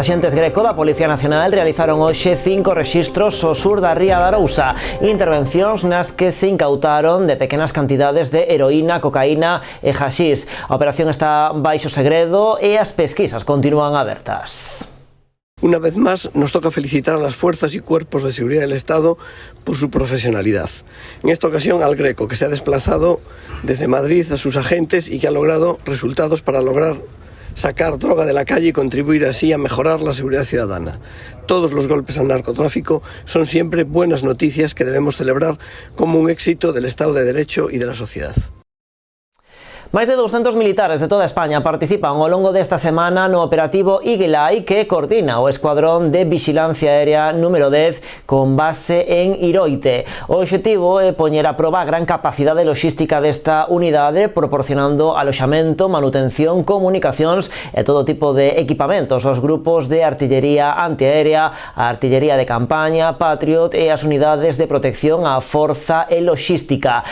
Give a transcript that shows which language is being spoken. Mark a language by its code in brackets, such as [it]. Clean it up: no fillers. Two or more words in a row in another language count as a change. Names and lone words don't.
[gl] Axentes Greco da Policía Nacional realizaron hoxe 5 rexistros ao sur da ría da Arousa. Intervencións nas que se incautaron de pequenas cantidades de heroína, cocaína e haxix. A operación está baixo segredo e as pesquisas continúan abertas. [es] Una vez más, nos toca felicitar a las fuerzas y cuerpos de seguridad del Estado por su profesionalidad. En esta ocasión al Greco, que se ha desplazado desde Madrid a sus agentes y que ha logrado resultados para lograr sacar droga de la calle y contribuir así a mejorar la seguridad ciudadana. Todos los golpes al narcotráfico son siempre buenas noticias que debemos celebrar como un éxito del Estado de Derecho y de la sociedad. [gl] Máis de 200 militares de toda España participan ao longo desta semana no operativo Iguelai, que coordina o Escuadrón de Vixilancia Aérea número 10 con base en Iroite. O obxectivo é poñer a proba a gran capacidade logística desta unidade, proporcionando aloxamento, manutención, comunicacións e todo tipo de equipamentos aos grupos de artillería antiaérea, a artillería de campaña, Patriot e as unidades de protección á forza e logística.